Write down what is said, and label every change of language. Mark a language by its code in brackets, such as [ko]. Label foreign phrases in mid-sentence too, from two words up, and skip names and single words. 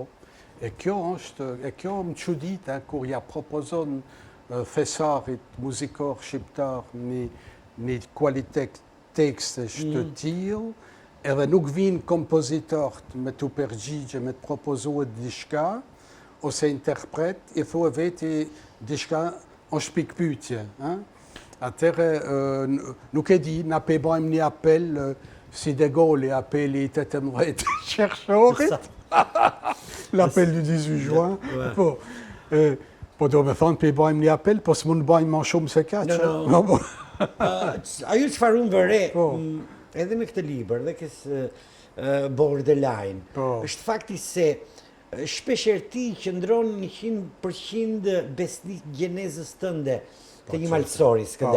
[sq] E kjo më çudita kur ja propozon thesarit muzikor shqiptar një kualitet tekstesh të tillë, edhe nuk vinë kompozitorët me të përgjigje, me të propozuar diçka, ose interpret, i thua veti diçka është pikpyetje. Atëre, nuk e di, na pe bajmë një apel, si De Gaulle, apeli i 18 qershorit, [fr] l'appel du 18 juin, [sq] po do me thonë pe bajmë një apel, po s'mund bajmë ma shumë se kaqë. Ajo çfarë unë vëre, edhe me këtë libër, dhe kësë Borderline, është fakti se shpesher ti qëndron 100% besnik gjenezës tënde, të një malësori, Skënder.